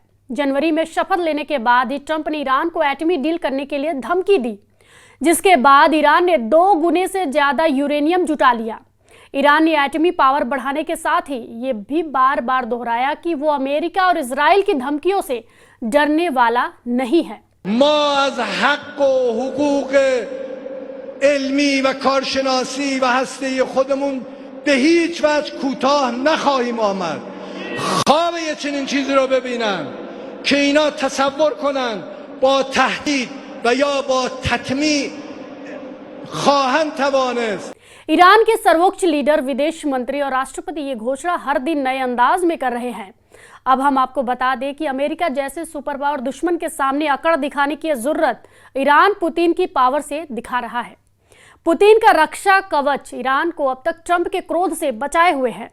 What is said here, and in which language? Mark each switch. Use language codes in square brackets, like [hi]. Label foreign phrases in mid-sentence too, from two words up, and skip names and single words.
[hi] जनवरी में शपथ लेने के बाद ही ट्रंप ने ईरान को एटमी डील करने के लिए धमकी दी, जिसके बाद ईरान ने 2 गुने से ज्यादा यूरेनियम जुटा लिया। ईरान ने एटमी पावर बढ़ाने के साथ ही ये भी बार बार दोहराया कि वो अमेरिका और इजराइल की धमकियों से डरने वाला नहीं है। [fa] علمی و کارشناسی و هسته خودمون به هیچ وجه کوتاه نخواهیم آمد. خواب یه چنین چیزی رو ببینن که اینا تصور کنن با تهدید و یا با تطمیع خواهند توانست। [hi] ईरान के सर्वोच्च लीडर, विदेश मंत्री और राष्ट्रपति ये घोषणा हर दिन नए अंदाज में कर रहे हैं। अब हम आपको बता दें कि अमेरिका जैसे [en] super power [hi] दुश्मन के सामने अकड़ दिखाने की जरूरत ईरान पुतिन की पावर से दिखा रहा है। पुतिन का रक्षा कवच ईरान को अब तक ट्रंप के क्रोध से बचाए हुए है।